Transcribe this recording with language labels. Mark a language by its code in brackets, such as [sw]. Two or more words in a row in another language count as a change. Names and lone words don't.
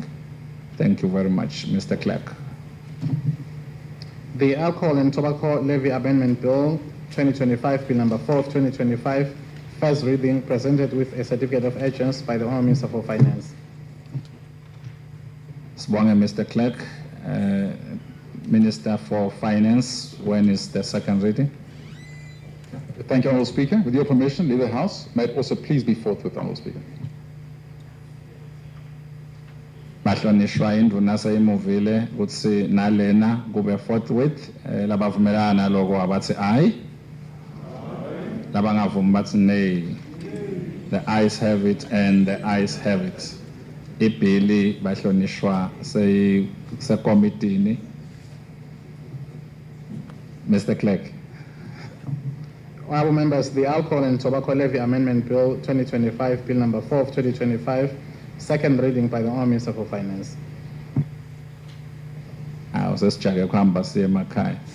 [en] Thank you very much, Mr. Clerk. The Alcohol and Tobacco Levy Amendment Bill 2025, Bill number 4 of 2025, first reading, presented with a certificate of urgency by the Honourable Minister for Finance. [ss] Sibonga, Mr. Clerk. [en] Minister for Finance, when is the second reading? Thank you, Honourable Speaker. With your permission, leave the House. May it also please be forthwith, Honourable Speaker. [ss] Bahlonishwa induna seyimuvile ukuthi nalena kube forthwith labavumelana naloko abathi aye labangavumi bathi nay. [en] The ayes have it and the ayes have it. [ss] Ibhili bahlonishwa sekomitini. [en] Mr. Clerk. Honourable members, the Alcohol and Tobacco Levy Amendment Bill 2025, Bill number 4 of 2025, second reading by the Honourable Minister for Finance. [ss] Sesijake kuhamba siye emakhaya.